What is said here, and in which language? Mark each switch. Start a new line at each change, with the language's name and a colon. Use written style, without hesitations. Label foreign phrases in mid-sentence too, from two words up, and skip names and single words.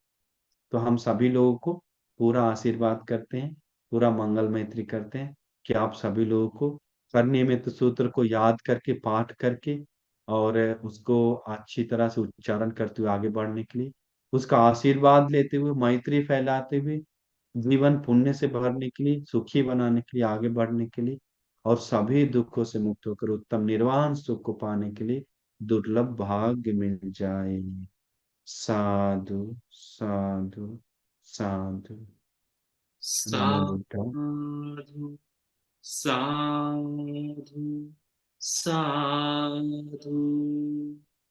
Hindi: तो हम सभी लोगों को पूरा आशीर्वाद करते हैं, पूरा मंगल मैत्री करते हैं कि आप सभी लोगों को करने में तो सूत्र को याद करके, पाठ करके, और उसको अच्छी तरह से उच्चारण करते हुए आगे बढ़ने के लिए, उसका आशीर्वाद लेते हुए, मैत्री फैलाते हुए, जीवन पुण्य से भरने के लिए, सुखी बनाने के लिए, आगे बढ़ने के लिए, और सभी दुखों से मुक्त होकर उत्तम निर्वाण सुख को पाने के लिए दुर्लभ भाग्य मिल जाए।
Pali: साधु साधु साधु। नमो बुद्धाय। साधु साधु साधु।